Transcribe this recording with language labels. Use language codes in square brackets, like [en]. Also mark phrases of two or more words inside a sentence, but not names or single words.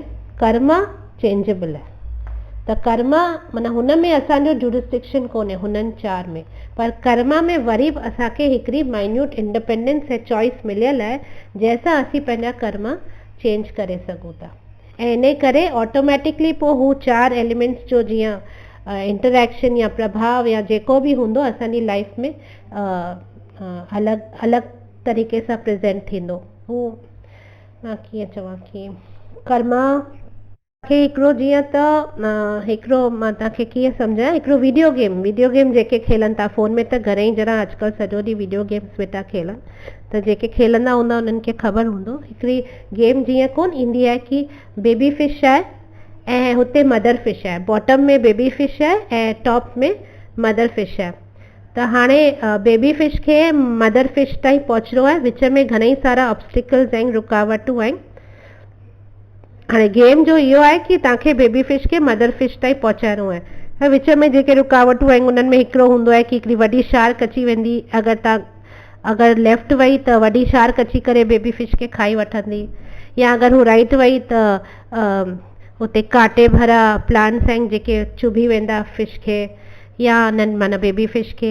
[sd] कर्म चेंजेबल आहे, त कर्म माना हुन में असांजो जुरिस्डिक्शन कोन्हे हुननि 4 में, पर कर्म में वरी बि असांखे हिकिड़ी [en] minute independence [sd] ऐं चॉइस मिलियल आहे जंहिंसां असीं पंहिंजा कर्म चेंज करे सघूं था। ऐं इन करे ऑटोमेटिकली पोइ हू 4 एलिमेंट्स जो जीअं इंटरेक्शन या प्रभाव या जेको बि हूंदो असांजी लाइफ में अलॻि अलॻि तरीक़े सां प्रेज़ेंट थींदो। हू मां कीअं चवां कि कर्म खे हिकिड़ो जीअं त हिकिड़ो मां तव्हांखे कीअं सम्झायां, हिकिड़ो [en] video game [sd] जेके खेलनि था फ़ोन में, त घणेई ॼणा अॼुकल्ह सॼो ॾींहुं [en] video games [sd] वेठा खेलनि, त जेके खेलंदा हूंदा उन्हनि खे ख़बर हूंदो। हिकिड़ी गेम जीअं कोन ईंदी आहे कि [en] baby fish [sd] आहे ऐं हुते [en] mother fish [sd] आहे, बॉटम में [en] baby fish [sd] आहे ऐं टॉप में [en] mother fish [sd] आहे। त हाणे [en] baby fish [sd] खे [en] mother fish [sd] ताईं पहुचणो आहे, विच में घणेई सारा ऑब्स्टिकल्स आहिनि, रुकावटूं आहिनि। हाणे गेम जो इहो आहे कि तव्हांखे [en] baby fish [sd] खे [en] mother fish [sd] ताईं पहुचाइणो आहे। ऐं विच में जेके रुकावटूं आहिनि उन्हनि में हिकिड़ो हूंदो आहे कि हिकिड़ी वॾी शार्क अची वेंदी, अगरि लेफ्ट वई त वॾी शार्क अची करे [en] baby fish [sd] खे खाई वठंदी, या अगरि हू राइट वई त हुते कांटे भरा प्लांट्स आहिनि जेके चुभी वेंदा फिश खे या माना [en] baby fish [sd] खे।